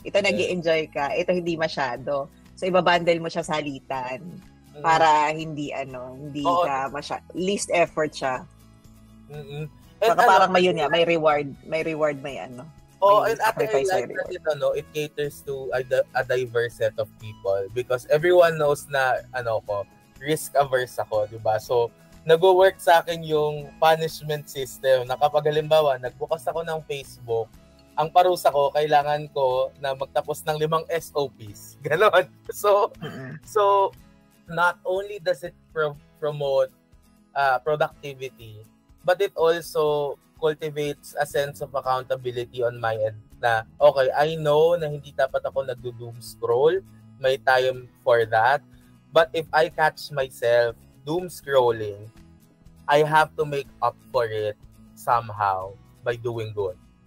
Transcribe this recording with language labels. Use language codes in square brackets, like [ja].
[tl] Ito nag-i-enjoy ka, ito hindi masyado. So ibabundle mo siya sa halitan para hindi ka least effort siya. Saka parang may yun may reward, may [en] and at the end, it caters to a diverse set of people because everyone knows na risk-averse [tl] ako, di ba? So, nag-work sa akin yung punishment system na kapag halimbawa, nagbukas ako ng Facebook, ang parusa ko, kailangan ko na magtapos ng 5 SOPs. Ganon. [en] So, not only does it promote productivity, but it also cultivates a sense of accountability on my end na, okay, I know [tl] na hindi dapat ako [en] nagdo-doom scroll. May time for that. But if I catch myself doom scrolling, I have to make up for it somehow by doing good.